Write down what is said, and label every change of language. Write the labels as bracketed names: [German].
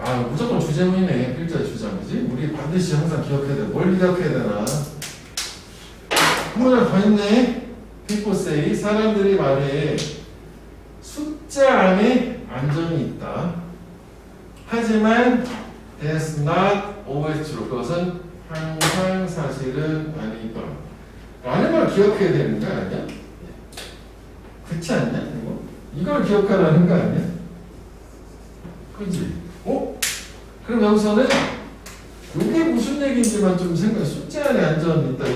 [Korean] 무조건 주제문이네. 필자 주장. 그지? 우리 반드시 항상 기억해야 돼. 뭘 기억해야 되나? 한 문장 더 있네. People say 사람들이 말해 숫자 안에 안전이 있다. 하지만 [English] that's not always true. [Korean] 그것은 항상 사실은 아니다. 라는 걸 기억해야 되는 거 아니야? 그렇지 않냐? 이걸 기억하라는 거 아니야? 그지? 그럼 여기서는 이게 무슨 얘기인지만 좀 숫자 안에 안전이 있다.